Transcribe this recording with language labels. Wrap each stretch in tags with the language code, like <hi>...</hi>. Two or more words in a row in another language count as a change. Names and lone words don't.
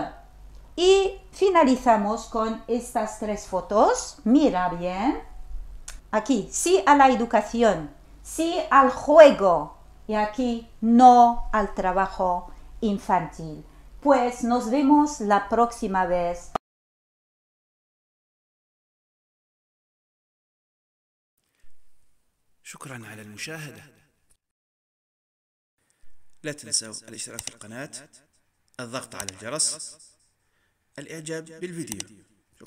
<es>Y finalizamos con estas 3 fotos. Mira bien. Aquí, sí a la educación, sí al juego. Y aquí, no al trabajo infantil. Pues nos vemos la próxima vez.</es> <ar>شكرا على المشاهدة. لا تنسوا الاشتراك في القناة، الضغط على الجرس، الإعجاب بالفيديو.</ar>